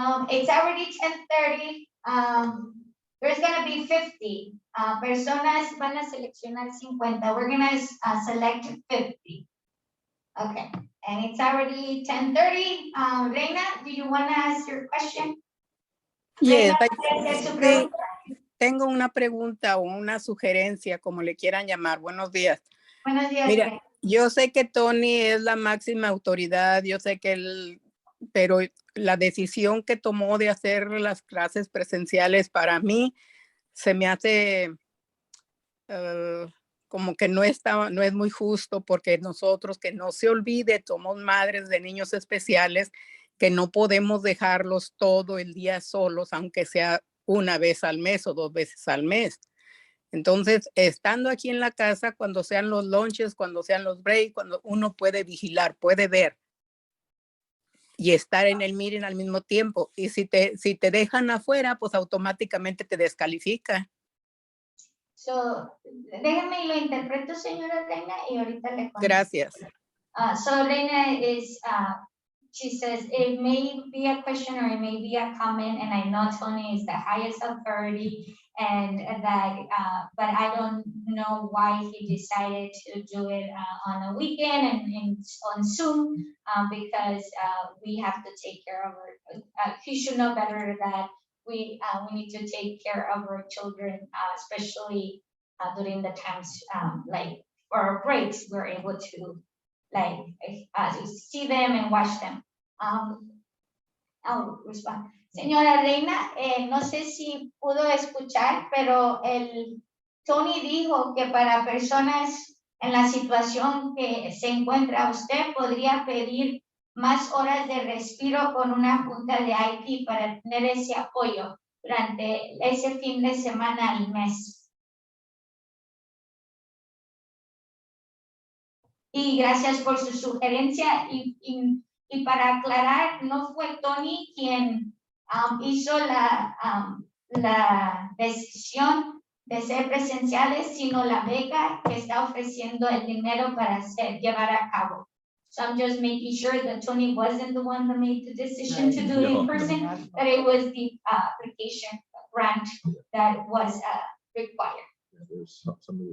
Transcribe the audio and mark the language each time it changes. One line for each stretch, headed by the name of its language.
English: It's already 10:30. There's gonna be 50
Spanish: personas. Van a seleccionar 50.
English: We're gonna select 50. Okay, and it's already 10:30. Reina, do you wanna ask your question? Yes,
Spanish: Reina, ¿puede hacer su sí, pregunta? tengo una pregunta o una sugerencia, como le quieran llamar. Buenos días. Buenos días, Mira, Reina. yo sé que Tony es la máxima autoridad, yo sé que él, pero la decisión que tomó de hacer las clases presenciales para mí se me hace como que no es muy justo, porque nosotros, que no se olvide, somos madres de niños especiales, que no podemos dejarlos todo el día solos, aunque sea una vez al mes o 2 veces al mes. Entonces, estando aquí en la casa, cuando sean los lunches, cuando sean los breaks, cuando uno puede vigilar, puede ver y estar en el meeting al mismo tiempo. Y si te dejan afuera, pues automáticamente te descalifica. So, déjame y lo interpreto, señora Reina, y ahorita le contesto. Gracias.
English: So Reina is, she says, it may be a question or it may be a comment, and I know Tony is the highest authority, and that, but I don't know why he decided to do it on a weekend and on Zoom, because we have to take care of our, he should know better that we need to take care of our children, especially during the times like for our breaks, we're able to like see them and watch them. I'll respond.
Spanish: Señora Reina, no sé si pudo escuchar, pero Tony dijo que para personas en la situación que se encuentra usted, podría pedir más horas de respiro con una junta de IT para tener ese apoyo durante ese fin de semana al mes. Y gracias por su sugerencia, y para aclarar, no fue Tony quien hizo la decisión de ser presenciales, sino la beca que está ofreciendo el dinero para llevar a cabo.
English: So I'm just making sure that Tony wasn't the one that made the decision to do it in person, that it was the application grant that was required.